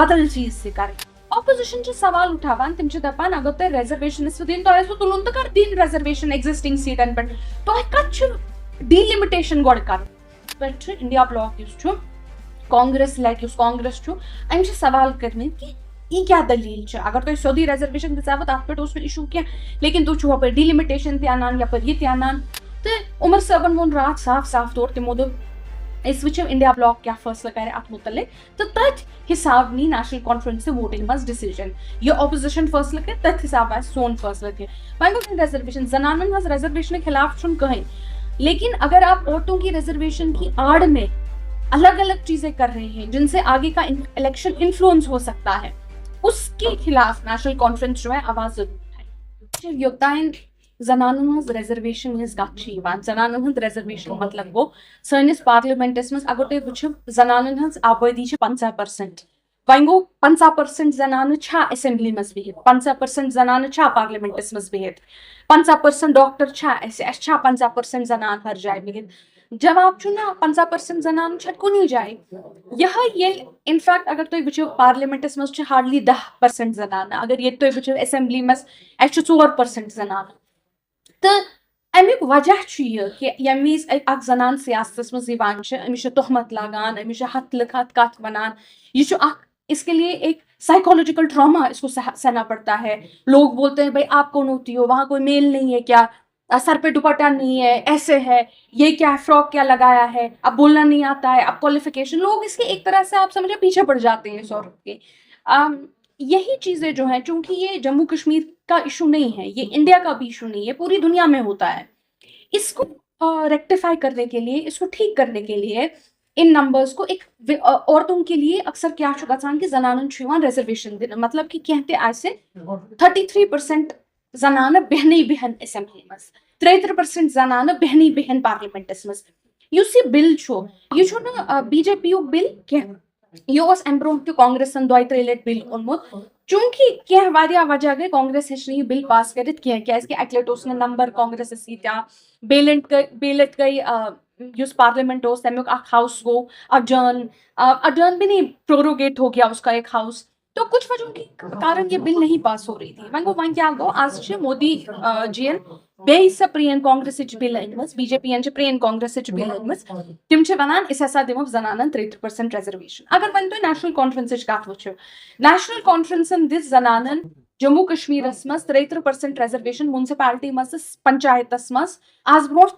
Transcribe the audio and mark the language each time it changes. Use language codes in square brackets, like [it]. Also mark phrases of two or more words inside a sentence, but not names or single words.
[ks] بدل چیٖز تہِ کرٕنۍ اپوزِشن چھِ سوال اٹھاوان تِم چھِ دپان اگر تۄہہِ ریزرویشن ٲسوٕ دِنۍ تۄہہِ ٲسوٕ تُلُن تہٕ کر دِنۍ ریزرویشن ایگزسٹنگ سیٖٹن پٮ۪ٹھ تۄہہِ کتھ چھُ ڈِلِمِٹیشن گۄڈٕ کرٕنۍ پٮ۪ٹھ چھُ انڈیا بلاک یُس چھُ کانگریس لیٹ یُس کانگریس چھُ أمۍ چھِ سوال کٔرمٕتۍ کہ یہ کیا دلیل چھِ اگر تۄہہِ سیوٚدُے ریزرویشن دِژاوٕ تتھ پٮ۪ٹھ اوس نہٕ اِشوٗ کینٛہہ لیکن تُہۍ چھِو ہُپٲرۍ ڈِلِمِٹیشن تہِ انان یپٲرۍ یہِ تہِ انان تہٕ عمر صٲبن ووٚن راتھ صاف صاف طور تِمو دوٚپ أسۍ وٕچھو انڈیا بلاک کیٛاہ فٲصلہٕ کرِ اتھ مُتعلق تہٕ تٔتھۍ حساب نی نیشنل کانفرنس ووٹنگ منٛز ڈِسیجن یہِ اپوزِشن فٲصلہٕ کرِ تٔتھۍ حساب آسہِ سون فٲصلہٕ تہِ وۄنۍ گوٚو ریزرویشن زنانن ہٕنٛز ریزرویشن خلاف چھُنہٕ کٕہٕنۍ لیکن [ur] اگر آپ عورتوں کی ریزرویشن کی آڑ میں الگ الگ چیزیں کر رہے ہیں جن سے آگے کا الیکشن انفلوئنس ہو سکتا ہے اس کے خلاف نیشنل کانفرنس جو ہے آواز ضرور اٹھائے [ks] یوتان زنانن ہٕنٛز ریزرویشن ہٕنٛز کتھ چھِ یِوان زنانن ہُنٛد ریزرویشن مطلب گوٚو سٲنِس پارلِمنٹس منٛز اگر تُہۍ وٕچھِو زنانن ہٕنٛز آبٲدی چھِ 50% وۄنۍ گوٚو 50% زنانہٕ چھا اسمبلی منٛز بِہِتھ 50% زنانہٕ چھا پارلِمنٹس منٛز بِہِتھ 50% ڈاکٹر چھا اَسہِ چھا 50% زنان ہر جایہِ بِہِتھ جواب چھُ نہ 50% زنان چھنہٕ کُنی جایہِ یِہے ییٚلہِ انفیکٹ اگر تُہۍ وٕچھِو پارلِمنٹس منٛز چھِ ہارڈلی 10% زنانہٕ اگر ییٚتہِ تُہۍ وٕچھِو اسمبلی منٛز اَسہِ چھُ 4% زنانہٕ تہٕ امیُک وجہ چھُ یہِ کہِ ییٚمہِ وِزِ اکھ زنان سیاستس منٛز یِوان چھِ أمِس چھِ تہمت لاگان أمِس چھِ ہتھ لکھت کتھ ونان یہ چھُ اکھ [ur] اس کے لیے ایک [en] psychological trauma [ur] اس کو سہنا پڑتا ہے لوگ بولتے ہیں بھائی آپ کون ہوتی ہو وہاں کوئی میل نہیں ہے کیا سر پہ دوپٹہ نہیں ہے ایسے ہے یہ کیا فراک کیا لگایا ہے اب بولنا نہیں آتا ہے اب کوالیفیکیشن لوگ اس کے ایک طرح سے آپ سمجھے پیچھے پڑ جاتے ہیں اس عورت کے یہی چیزیں جو ہیں چونکہ یہ جموں کشمیر کا ایشو نہیں ہے یہ انڈیا کا بھی ایشو نہیں ہے پوری دنیا میں ہوتا ہے اس کو ریکٹیفائی کرنے کے لیے اس کو ٹھیک کرنے کے لیے ان نمبرز کو ایک عورتوں کے لیے اکثر کیا [ks] چھُ گژھان کہ زنانن چھُ یِوان ریزرویشن دِنہٕ مطلب کہ کینٛہہ تہِ آسہِ 33% زنانہٕ بیہنٕے بیہن اسمبلی منٛز 33% زنانہٕ بیہنٕے بیہن پارلِمنٹس منٛز یُس یہِ بِل چھُ یہِ چھُنہٕ بی جے پی یُک بِل کینٛہہ یہِ اوس امہِ برونٛہہ تہِ کانگریسن 2-3 لٹہِ بِل اوٚنمُت چوٗنٛکہِ کینٛہہ واریاہ وجہ گٔے کانگریس ہیٚچ نہٕ یہِ بِل پاس کٔرِتھ کینٛہہ کیازکہِ اکہِ لٹہِ اوس نہٕ نمبر کانگریسس ییٖتیٛاہ بیٚیہِ لٹہِ گٔے یُس پارلیمنٹ اوس تمیُک اکھ ہاؤس گوٚو [ur] اڈجرن بھی نہیں پروروگیٹ ہو گیا اس کا ایک ہاؤس تو کچھ وجہوں کے کارن یہ بل نہیں پاس ہو رہی تھی [ks] وۄنۍ گوٚو وۄنۍ کیٛاہ گوٚو آز چھِ مودی جی ین بیٚیہِ سۄ پرٛٲنۍ کانگریسٕچ بِل أنمٕژ بی جے پی ین چھِ پرٛٲنۍ کانگریسٕچ بِل أنمٕژ تِم چھِ ونان أسۍ ہسا دِمو زنانن 33% ریزرویشن اگر وۄنۍ تُہۍ نیشنل کانفرنسٕچ کتھ وٕچھِو نیشنل کانفرنسن دِژ زنانن جموں کشمیرس منٛز 33% ریزرویشن منسپلٹی منٛز تہٕ پنچایتس منٛز آز